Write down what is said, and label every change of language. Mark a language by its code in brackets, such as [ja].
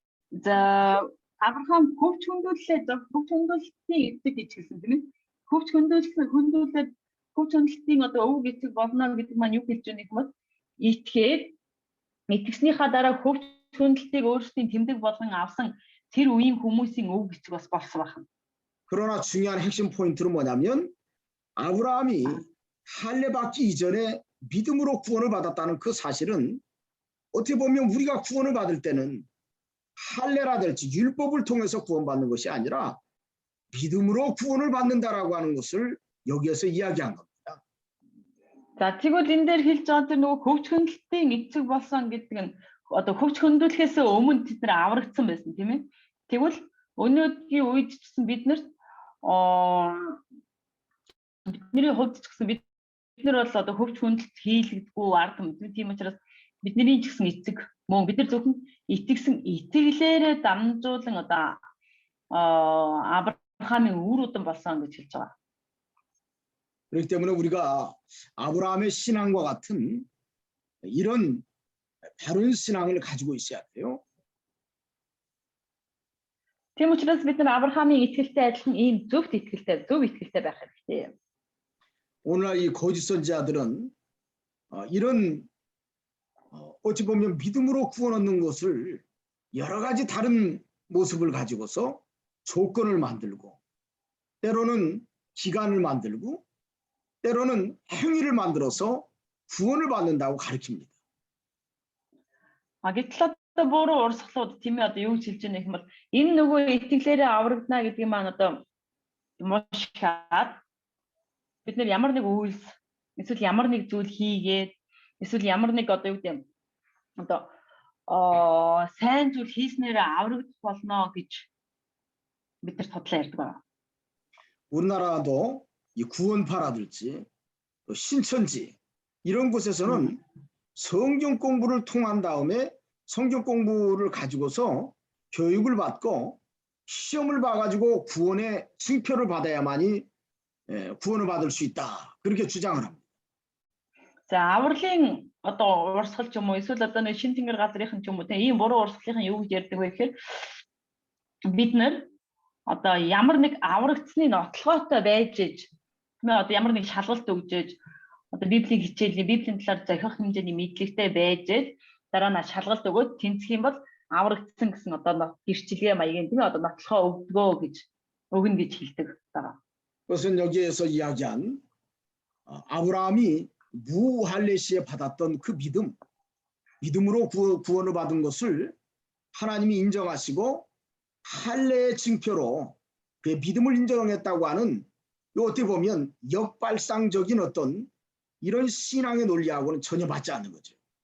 [mn] за Авраам хөвч хөндүүлэлтийн эцэг гэж хэлсэн тийм ээ. Хөвч хөндүүлээд хөвч хөндөлтийн одоо өвөг эцэг болно гэдэг маань юу хэлж байгаа юм бол итгэснийхаа дараа хөвч хөндөлтийг өөрсдийн тэмдэг болгон авсан тэр үеийн хүмүүсийн өвөг эцэг бас болсон байна. [ko] 그러나 중요한 핵심 포인트는 뭐냐면 아브라함이 할례 받기 이전에 믿음으로 구원을 받았다는 그 사실은 어떻게 보면 우리가 구원을 받을 때는 할례라든지 율법을 통해서 구원받는 것이 아니라 믿음으로 구원을 받는다라고 하는 것을 여기에서 이야기한 겁니다. [mn] За тэгвэл энэ дээр хэлж байгаа тэр нөгөө хөвч хөндөлтийн эцэг болсон гэдэг нь одоо хөвч хөндөлөхөөс өмнө тэд нар аврагдсан байсан тийм ээ. Тэгвэл өнөөдрийн үед ч гэсэн бид нарт бидний хувьд ч гэсэн бид нар бол одоо хөвч хөндөлт хийлэгдэггүй ард түмэн тийм учраас бидний ч гэсэн эцэг мөн бид нар зөвхөн итгэсэн итгэлээрээ дамжуулан одоо Авраамын үр удам болсон гэж хэлж байгаа. [ko] 그렇기 때문에 우리가 아브라함의 신앙과 같은 이런 바른 신앙을 가지고 있어야 돼요. [mn] Тийм учраас бид нар Авраамын итгэлтэй адилхан ийм зөв итгэлтэй байх хэрэгтэй. [ko] 오늘날 이 거짓 선지자들은 이런 어찌 보면 믿음으로 구원 얻는 것을 여러 가지 다른 모습을 가지고서 조건을 만들고 때로는 기간을 만들고 때로는 행위를 만들어서 구원을 받는다고 가르칩니다. [mn] Гэтэл одоо буруу урсгалууд тийм ээ одоо юу гэж хэлж байгаа юм бол энэ нөгөө итгэлээрээ аврагдана гэдэг нь маань одоо мушаад бид нар ямар нэг үйлс эсвэл ямар нэг зүйл хийгээд эсвэл ямар нэг одоо юу гэм одоо сайн зүйл хийснээр аврагдах болно гэж бид нар тодлоо ярьдаг байна. [ko] 우리나라도 이 구원파라든지 또 신천지 이런 곳에서는 성경 공부를 통한 다음에 성경 공부를 가지고서 교육을 받고 시험을 봐가지고 구원의 징표를 받아야만이 구원을 받을 수 있다. 그렇게 주장을 합니다. [mn] За авралын одоо урсгал ч юм уу эсвэл одоо нэг шин тэнгэр газрынхан ч юм уу тийм ийм буруу урсгалынхан юу гэж ярьдаг вэ гэхээр бид нар одоо ямар нэг аврагдсны нотлогоотой байж ээж тийм одоо ямар нэг шалгалт өгжээж одоо библийн хичээлийн библийн талаар зохиох хэмжээний мэдлэгтэй байж ээж дараа нь шалгалт өгөөд тэнцэх юм бол аврагдсан гэсэн одоо гэрчлэгээ маягийн тийм одоо нотлогоо өгнө гэж хэлдэг байгаа. [ko] 그것은 여기에서 이야기한 아브라함이 무할례 시에 받았던 그 믿음 믿음으로 구원을 받은 것을 하나님이 인정하시고 할례의 징표로 그의 믿음을 인정했다고 하는 어떻게 보면 역발상적인 어떤 이런 신앙의 논리하고는 전혀 맞지 않는 거죠.